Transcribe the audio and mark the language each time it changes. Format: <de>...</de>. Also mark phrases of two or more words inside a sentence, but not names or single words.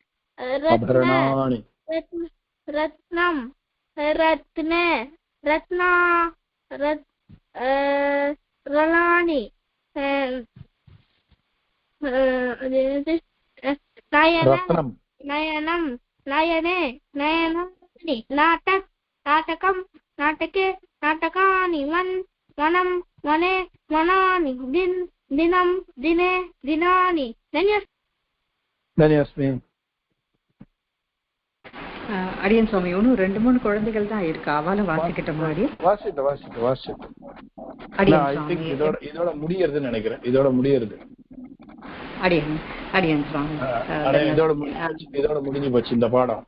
<sa>रत्नं रत्ने रलानि नयनं नयने नयनानि नाटकं नाटके नाटकानि वनं वने वनानि दिनं दिने दिनानि धन्योऽस्मि</sa> <ta>அடியன் சுவாமி இன்னும் 2-3 குழந்தைகள் தான் இருக்கு, அவளை வாசிக்கிட்ட மாதிரி வாசிட்டு இதோட முடியறதுன்னு நினைக்கிறேன். இதோட முடியறது அடியன் சுவாமி இதோட முடிஞ்சு போச்சு இந்த பாடம்.</ta>